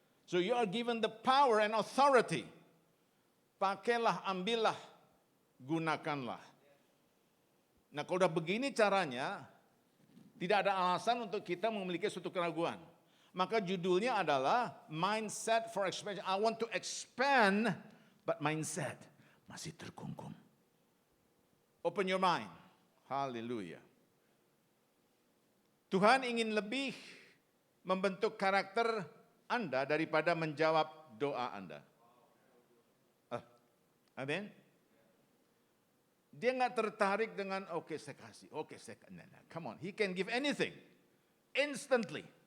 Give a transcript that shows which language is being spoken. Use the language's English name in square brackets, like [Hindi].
[English] So you are given the power and authority. [Indonesian] Pakailah, ambillah, gunakanlah. Nah kalau udah begini caranya, tidak ada alasan untuk kita memiliki suatu keraguan. Maka judulnya adalah Mindset for Expansion. [English] I want to expand, but [Indonesian] mindset masih terkungkung. [English] Open your mind. Haleluya. [Indonesian] Tuhan ingin lebih membentuk karakter Anda daripada menjawab doa Anda. Amin. Dia nggak tertarik dengan oke, saya kasih, oke saya kasih. [English] Nah, come on, he can give anything instantly.